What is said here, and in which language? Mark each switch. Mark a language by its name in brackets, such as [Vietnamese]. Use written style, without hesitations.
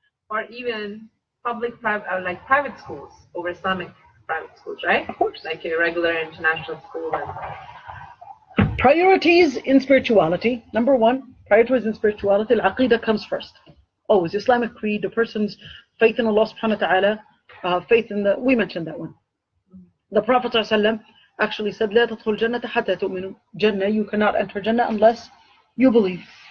[English] Or even private schools over Islamic private schools, right? Of course. Like a regular international school. Priorities in spirituality. Number one, priorities in spirituality. Al-Aqidah comes first. Always Islamic creed, the person's faith in Allah subhanahu wa ta'ala, faith in we mentioned that one. The Prophet ﷺ actually said, [Arabic] لا تدخل الجنة حتى تؤمنوا. [English] Jannah, you cannot enter Jannah unless you believe.